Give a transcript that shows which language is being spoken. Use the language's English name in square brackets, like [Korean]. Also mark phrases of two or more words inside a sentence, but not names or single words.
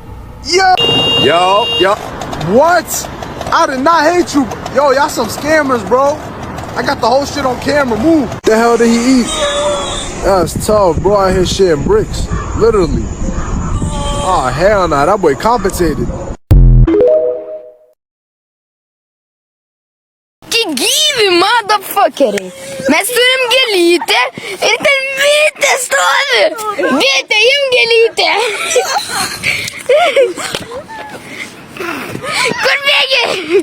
[English] Yo. What? I did not hate you. Yo, y'all some scammers, bro. I got the whole shit on camera. Move. The hell did he eat? That's tough, bro. Out here shitting bricks. Literally. Oh, hell nah. That boy compensated. [Lithuanian] Gyvi, motherfucker. Mes turim gėlytę ir ten bitė stovi. Bitė, jum gėlytę. Kur bėgi?